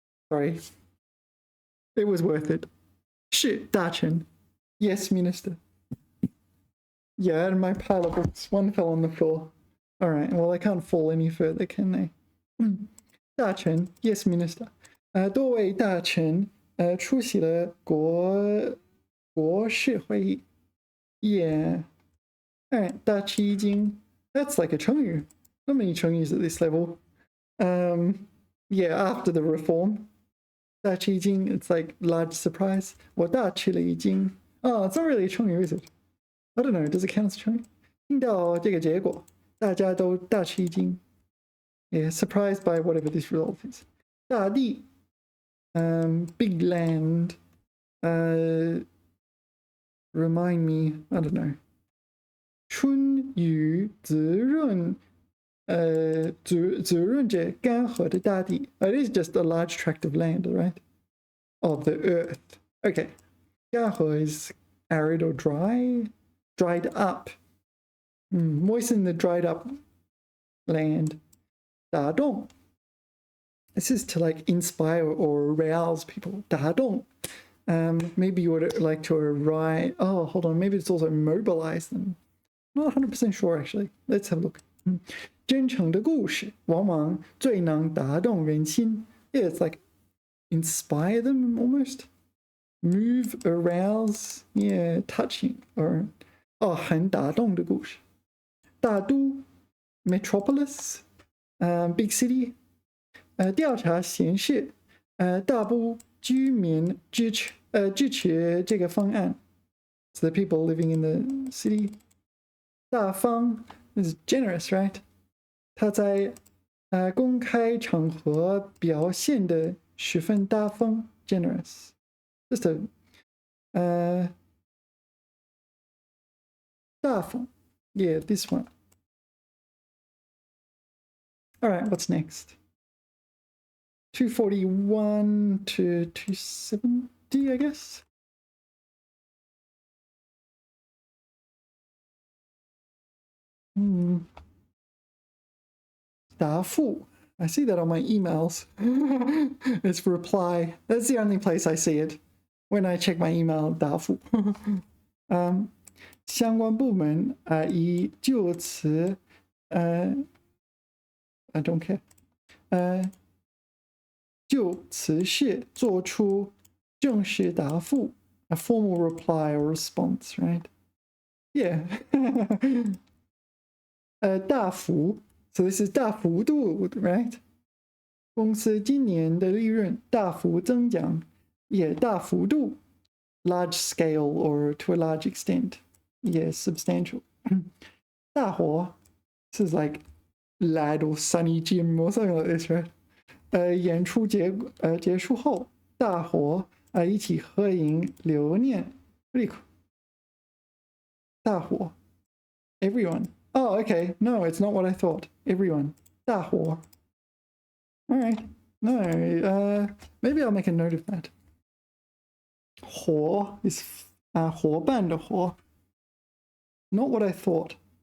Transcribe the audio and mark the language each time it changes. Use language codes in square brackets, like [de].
[en] Sorry. It was worth it. Shit, 大臣.Yes, minister. Yeah, and my pile of books, one fell on the floor. All right, well, they can't fall any further, can they? 大臣, yes, minister. [zh] 多位大臣出席了国事会议. [en] Yeah. All right, 大吃一惊. That's like a 成语. Not many 成语 at this level. Yeah, after the reform. 大吃一惊, it's like large surprise. [zh] 我大吃了一惊. [en] Oh, it's not really a 成语, is it? I don't know, does it count as 成语? [zh] 听到这个结果, 大家都大吃一惊. [en] Yeah, surprised by whatever this result is. 大地.Big land. Remind me, I don't know. [zh] 春雨滋润着干涸的大地. [en] It is just a large tract of land, right? Of the earth. Okay. 干涸 is arid or dry. Dried up. Moisten the dried up land. 打动. This is to like inspire or arouse people. 打动. Maybe you would like to arrive. Oh, hold on. Maybe it's also mobilize them. Not 100% sure, actually. Let's have a look. [zh] 真诚的故事往往最能打动人心. [en] Yeah, it's like inspire them almost. Move, arouse. Yeah, touching. [zh] Or, 很打动的故事. 大都, metropolis. [en] big city. [zh] 调查显示，大部居民支持这个方案。 [en] So the people living in the city. 大方 is generous, right? [zh] 他在公开场合表现得十分大方 generous. [en] Just a 大方 yeah, this one. All right, what's next? 241 to 270, I guess. Dafu. I see that on my emails. It's reply. That's the only place I see it. When I check my email, Dafu. [zh] 相关部门以就此 [en] I don't care. [zh] 就此事做出正式答复 [en] a formal reply or response, right? Yeah. 大幅 so this is 大幅度 right? [zh] 公司今年的利润大幅增长，也大幅度 [en] large scale or to a large extent. Yes, substantial. 大火 this is like Lad or Sunny Jim or something like this, right? [zh] 演出结束后，大伙一起合影留念。 [en] Pretty cool. 大伙 everyone. Oh, okay. No, it's not what I thought. Everyone. 大伙 All right. No, maybe I'll make a note of that. 伙 is 伙伴的伙 Not what I thought.